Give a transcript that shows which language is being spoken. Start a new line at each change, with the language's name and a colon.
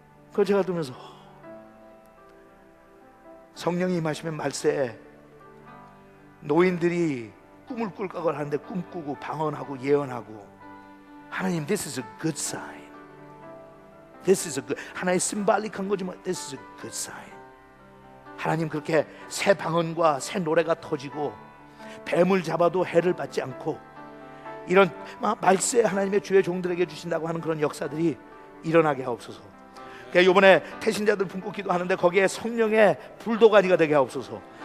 Korean: 그걸 제가 들으면서 성령이 임하시면 말세에 노인들이 꿈을 꿀깍을 하는데 꿈꾸고 방언하고 예언하고, 하나님,
English: this is a good sign. This is a good,
Korean: 하나의 심발릭한 거지만
English: this is a good sign.
Korean: 하나님, 그렇게 새 방언과 새 노래가 터지고 뱀을 잡아도 해를 받지 않고, 이런 말세 하나님의 주의 종들에게 주신다고 하는 그런 역사들이 일어나게 하옵소서. 그러니까 이번에 태신자들 품고 기도하는데 거기에 성령의 불도가니가 되게 하옵소서.